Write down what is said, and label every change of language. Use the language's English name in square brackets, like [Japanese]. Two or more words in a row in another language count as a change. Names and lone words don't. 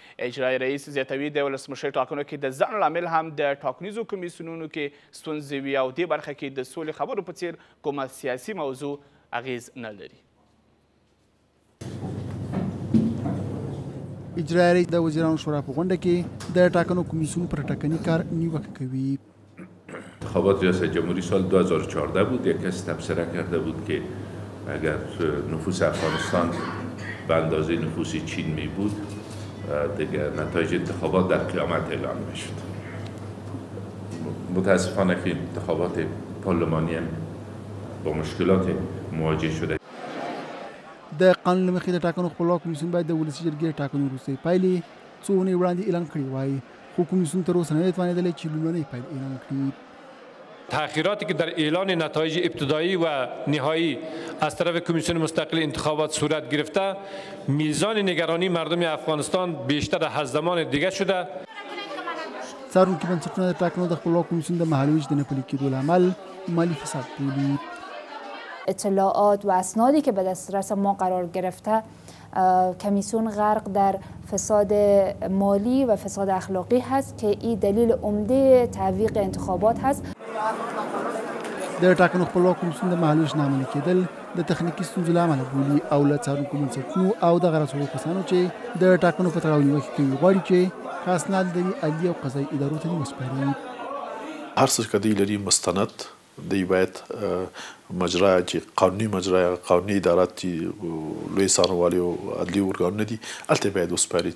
[Pashto] اجرایي رئیس زیاتوي د ولسمشر ټاکنو کې د ځنډ لامل هم د ټاکنیزو کمیسیونونو کې ستونزې وي او دې برخه کې د سولې خبرو په څیر کومه سیاسي موضوع اغیز نه لري. اجرایي رئیس د وزیرانو شورا په غونډه کې د ټاکنو کمیسیون پر ټاکني کار نیوکه کوي. [Persian] انتخابات ریاست جمهوری سال 2014 بود. یک کس تبصره کرده بود که اگر نفوس افغانستان به اندازه نفوس چین می بود دیگر نتایج انتخابات در قیامت اعلان می شد. متاسفانه که انتخابات پارلمانی هم با مشکلات مواجه شده. [Pashto] د قانون مخې د ټاکنو خپلواک کمیسیون باید د ولسي جرګې ټاکنو وروستۍ پایلې څو اونۍ وړاندې اعلان کړې وای، خو کمیسیون تر اوسه نه توانېدلی چې لومړنۍ پایلې اعلان کړي. [Persian] تأخیراتی که در اعلان نتایج ابتدایی و نهایی از طرف کمیسیون مستقل انتخابات صورت گرفته، میزان نگرانی مردم افغانستان بیشتر از زمان دیگر شده. [Pashto] څارونکي بنسټونه د ټاکنو د خپلواک کمیسیون د مهالویش د نه پلي کېدو له امل مالي فساد بولي. [Persian] اطلاعات و اسنادی که به دسترس ما قرار گرفته، کمیسیون غرق در فساد مالی و فساد اخلاقی هست که این دلیل عمده تعویق انتخابات هست. [Pashto] د ټاکنو خپلواک کمیسیون د مهالویش نه عملي کېدل د تخنیکي ستونزو له امله بولي او له څارونکو بنسټونو او دغه رسولو کسانو چې د ټاکنو په تړاو نیوکې کوي غواړي چې خاص نادري عالیه او قضایي ادارو ته دې وسپاري. هر څه چې دوی لري مستند دی باید مجرا چې قانوني مجرا قانوني ادارات چې لوی څارنوالي او عدلي ارګانونه دي هلته باید وسپاري.